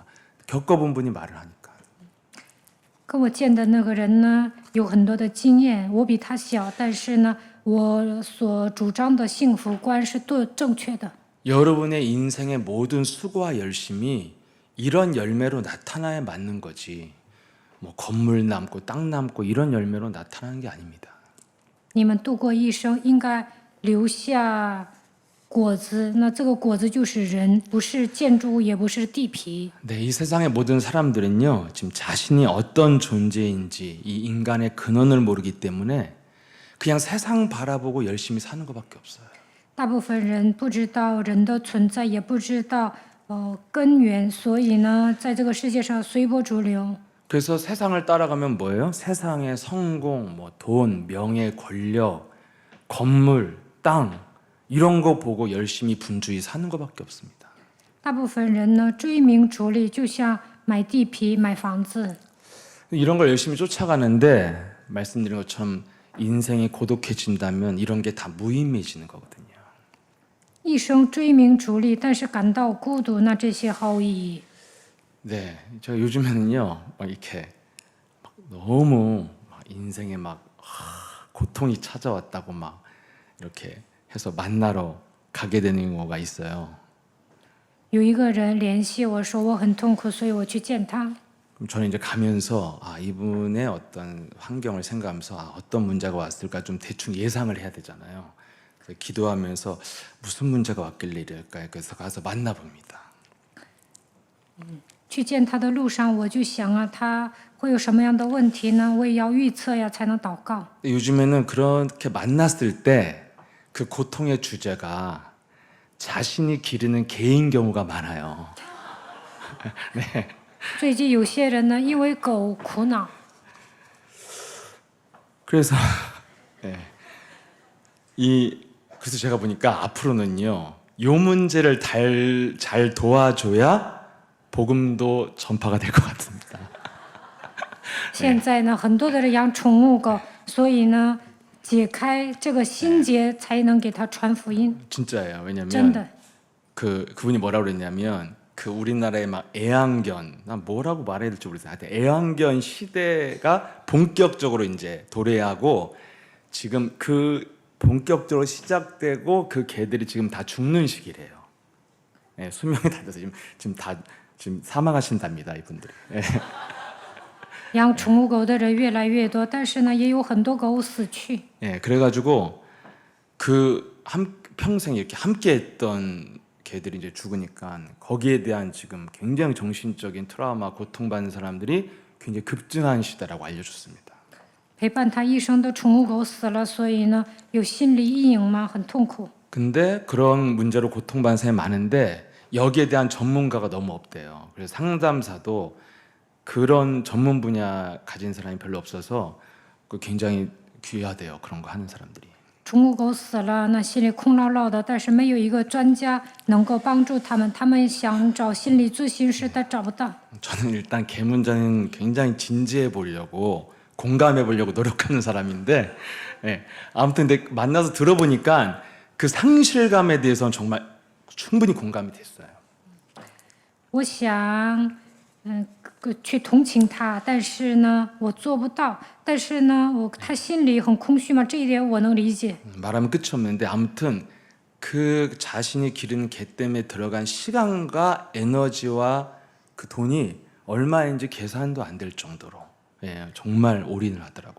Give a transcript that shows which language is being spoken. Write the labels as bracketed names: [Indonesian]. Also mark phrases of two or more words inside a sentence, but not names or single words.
[Korean] 겪어본 분이 말을 하니까. [Chinese] 跟我见的那个人呢，有很多的经验，我比他小，但是呢，我所主张的幸福观是正确的。 [Korean] 여러분의 인생의 모든 수고와 열심이 이런 열매로 나타나야 맞는 거지. 뭐 건물 남고 땅 남고 이런 열매로 나타나는 게 아닙니다. [Chinese] 你们度过一生应该留下果子，那这个果子就是人，不是建筑物，也不是地皮。 [Korean] 네, 이 세상의 모든 사람들은요, 지금 자신이 어떤 존재인지 이 인간의 근원을 모르기 때문에 그냥 세상 바라보고 열심히 사는 것밖에 없어요. [Chinese] 大部分人不知道人的存在，也不知道根源，所以呢，在这个世界上随波逐流。 [Korean] 그래서 세상을 따라가면 뭐예요? 세상의 성공, 뭐 돈, 명예, 권력, 건물, 땅 이런 거 보고 열심히 분주히 사는 것밖에 없습니다. [Chinese] 大部分人呢追名逐利，就像买地皮、买房子。 [Korean] 이런 걸 열심히 쫓아가는데 말씀드린 것처럼 인생이 고독해진다면 이런 게 다 무의미해지는 거거든요. [Chinese] 一生追名逐利，但是感到孤独，那这些毫无意义。 [Korean] 네, 제가 요즘에는요, 막 이렇게 막 너무 막 인생에 막 고통이 찾아왔다고 막 이렇게 해서 만나러 가게 되는 경우가 있어요. [Chinese] 有一个人联系我说我很痛苦，所以我去见他。 [Korean] 그럼 저는 이제 가면서 이분의 어떤 환경을 생각하면서 어떤 문제가 왔을까 좀 대충 예상을 해야 되잖아요. 그래서 기도하면서 무슨 문제가 왔길래 이럴까 그래서 가서 만나봅니다. [Chinese] 去见他的路上，我就想啊，他会有什么样的问题呢？我也要预测呀，才能祷告。 [Korean] 요즘에는 그렇게 만났을 때 그 고통의 주제가 자신이 기르는 개인 경우가 많아요. 네. [Chinese] 最近有些人呢，因为狗苦恼， [Korean] 그래서 네. 그래서 제가 보니까 앞으로는요, 요 문제를 잘 도와줘야 복음도 전파가 될 것 같습니다. [Chinese] 现在呢，很多的人养宠物狗，所以呢，解开这个心结，才能给他传福音。 [Korean] 진짜예요. [Chinese] 真的 [Korean] 왜냐면 그분이 뭐라고 그랬냐면 그 우리나라의 막 애완견, 난 뭐라고 말해야 될지 모르겠어요. 하여튼 애완견 시대가 본격적으로 이제 도래하고 지금 그 본격적으로 시작되고 그 개들이 지금 다 죽는 시기래요. 네, 수명이 다 돼서 지금 사망하신답니다, 이분들이. 네. [Chinese] 养宠物狗的人越来越多，但是呢，也有很多狗死去。 [Korean] 예, 그래가지고 평생 이렇게 함께했던 개들이 이제 죽으니까 거기에 대한 지금 굉장히 정신적인 트라우마, 고통받는 사람들이 굉장히 급증한 시대라고 알려줬습니다. [Chinese] 陪伴他一生的宠物狗死了，所以呢，有心理阴影嘛，很痛苦。 [Korean] 근데 그런 문제로 고통받는 사람이 많은데 여기에 대한 전문가가 너무 없대요. 그래서 상담사도 그런 전문 분야 가진 사람이 별로 없어서 굉장히 귀하대요. 그런 거 하는 사람들이. [Chinese] 宠物狗死了，那心里空落落的，但是没有一个专家能够帮助他们。他们想找心理咨询师，但找不到。 [Korean] 저는 일단 개 문제는 굉장히 진지해 보려고 공감해 보려고 노력하는 사람인데, 예, 아무튼 근데 만나서 들어보니까 그 상실감에 대해서는 정말 충분히 공감이 됐어요. [Chinese] 我想，去同情他，但是呢，我做不到。但是呢，他心里很空虚嘛，这一点我能理解。 [Korean] 말하면 끝이 없는데 아무튼 그 자신이 기르는 개 때문에 들어간 시간과 에너지와 그 돈이 얼마인지 계산도 안 될 정도로 정말 올인을 하더라고요.